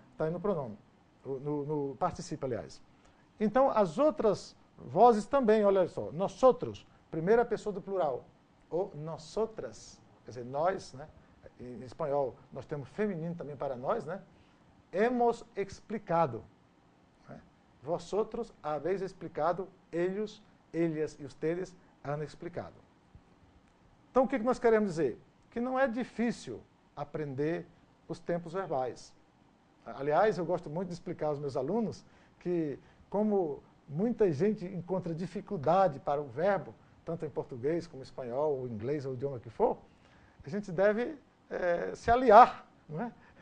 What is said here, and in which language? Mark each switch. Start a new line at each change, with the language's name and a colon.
Portuguese: Está aí no pronome, no particípio, aliás. Então, as outras vozes também, olha só, nosotros, primeira pessoa do plural, ou nosotras, quer dizer, nós, né? Em espanhol, nós temos feminino também para nós, né?
Spanish: Hemos explicado. Né? Vosotros habéis explicado, ellos, ellas e ustedes han explicado.
Portuguese: Então, o que nós queremos dizer? Que não é difícil aprender os tempos verbais. Aliás, eu gosto muito de explicar aos meus alunos que, como muita gente encontra dificuldade para o verbo, tanto em português como em espanhol, ou inglês, ou o idioma que for, a gente deve se aliar, não é?